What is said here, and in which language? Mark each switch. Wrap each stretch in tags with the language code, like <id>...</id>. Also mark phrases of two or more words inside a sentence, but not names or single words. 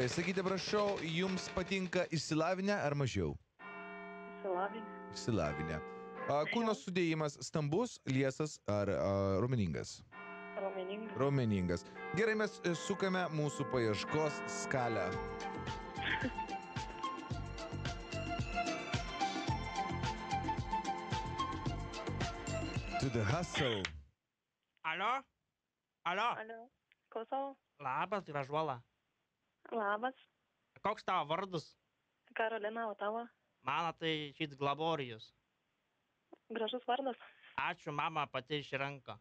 <lt>Sakykite, prašau, jums patinka išsilavinę ar mažiau? Išsilavinę. Išsilavinę. Kūno sudėjimas stambus, liesas ar raumeningas? Raumeningas. Raumeningas. Gerai, mes sukame mūsų paieškos skalę. To the hustle. Alio? Alio? Alio. Klausau. Labas, gražuola. Labas. Koks tavo vardas? Karolina, o tavo? Mano tai šits Glaborijus. Gražus vardas. Ačiū, mama pati išrenka.</lt>